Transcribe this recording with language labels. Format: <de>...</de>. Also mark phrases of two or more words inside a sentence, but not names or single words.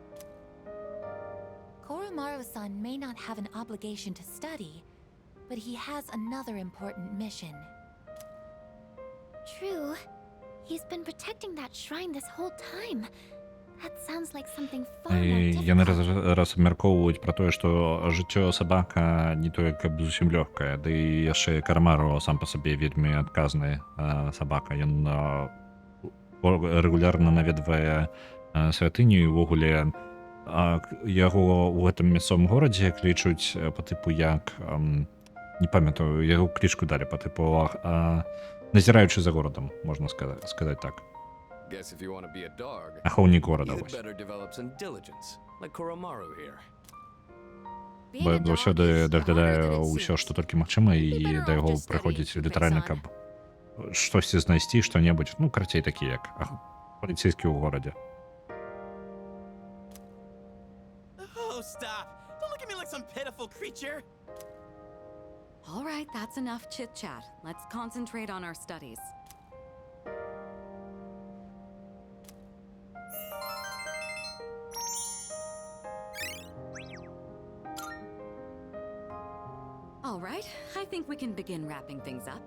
<en>Koromaru-san may not have an obligation to study, but he has another important mission. True. He's been protecting that shrine this whole time. That sounds like something far more</en> <be>Яны</be> <en>difficult.</en> <be>раз абмяркоўваюць пра тое, што жыццё сабака не тое, каб зусім лёгкае, ды і яшчэ Карамару сам па сабе вельмі адказны сабака. Ён рэгулярна наведвае святыню і ўвогуле яго ў гэтым мясцовым горадзе клічуць па тыпу як не памятаю, яго клічку далі па тыпу назіраючы за горадам, можна сказаць так.</be> <en>Guess if you want to be a dog,</en> <be>Ахоўнік горада,</be> <en>you'd</en> <be>вось.</be> <en>better develop some diligence, like Koromaru here.</en> <be>Бо я заўсёды даглядаю ўсё, што толькі магчыма, і да яго прыходзіць літаральна, каб штосьці знайсці, што-небудзь, ну, карацей, такі як паліцейскі ў горадзе.</be> <en>Oh, stop! Don't look at me like some pitiful creature! All right, that's enough chit-chat. Let's concentrate on our studies. All right, I think we can begin wrapping things up.</en>